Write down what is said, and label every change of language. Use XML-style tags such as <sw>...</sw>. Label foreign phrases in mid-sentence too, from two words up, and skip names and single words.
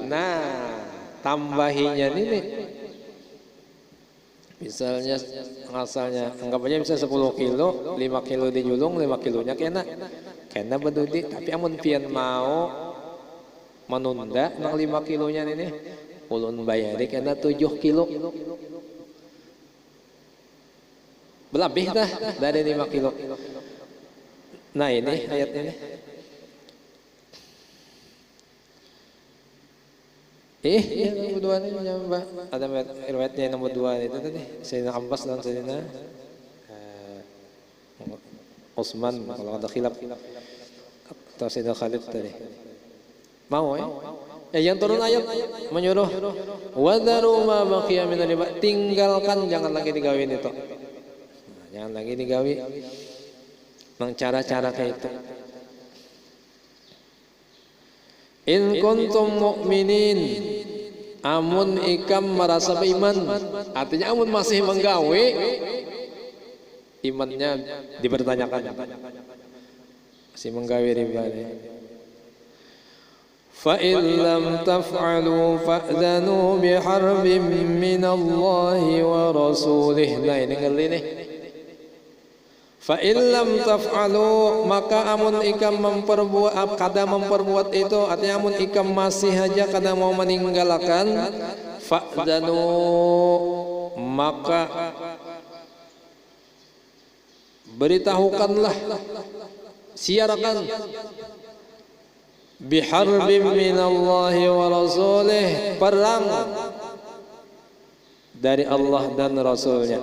<bjn>Nah tambahinya ini misalnya asalnya anggap aja bisa 10 kilo 5 kilo dijulung 5 kilonya kena bedudi tapi amun pian mau menunda nang 5 kilonya ini ulun bayari kena 7 kilo berlebih dah dari 5 kilo. Nah ini ayat ini nomor 2 ini ada riwayatnya nomor 2 itu tadi Sayyidina Abbas dan Sayyidina Utsman kalau ada khilaf atau Sayyidina Khalid tadi mau yang turun ayat menyuruh</bjn> <ar>وذروا ما بقي من الربا,</ar> <bjn>tinggalkan jangan lagi digawin itu jangan lagi digawi nang cara-cara kayak itu.</bjn> <ar>إن كنتم مؤمنين,</ar> <bjn>amun ikam merasa beriman, artinya amun masih menggawe, imannya dipertanyakan, masih menggawe riba.</bjn> <ar>فإن لم تفعلوا فأذنوا بحرب من الله ورسوله.</ar> <bjn>Nah ini ngeli nih.</bjn> <ar>فإن لم تفعلوا,</ar> <bjn>maka amun ikam kada memperbuat itu, artinya amun ikam masih aja kada mau meninggalkan, fa'danu maka beritahukanlah, siarkan</bjn> <ar>بحرب من الله ورسوله,</ar> <bjn>perang dari Allah dan Rasulnya.</bjn>